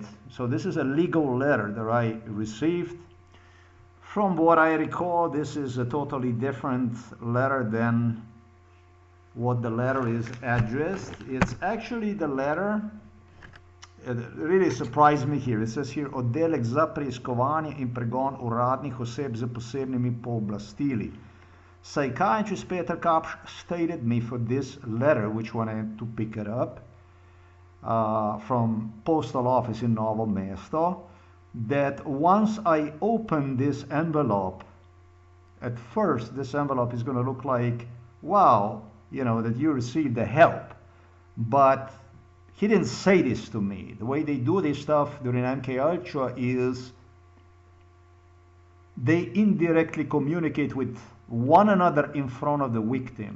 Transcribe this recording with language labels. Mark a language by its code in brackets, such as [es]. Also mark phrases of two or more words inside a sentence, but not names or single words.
[en] So this is a legal letter that I received. From what I recall, this is a totally different letter than what the letter is addressed. It's actually the letter. It really surprised me here. It says here, [sl] oddelek za preiskovanje in pregon uradnih oseb z posebnimi pooblastili. [en] Psychiatrist Peter Kapsch stated me for this letter, which when I had to pick it up from postal office in Novo Mesto, that once I open this envelope, at first this envelope is going to look like, wow, you know, that you received the help. But he didn't say this to me. The way they do this stuff during MK Ultra is they indirectly communicate with one another in front of the victim.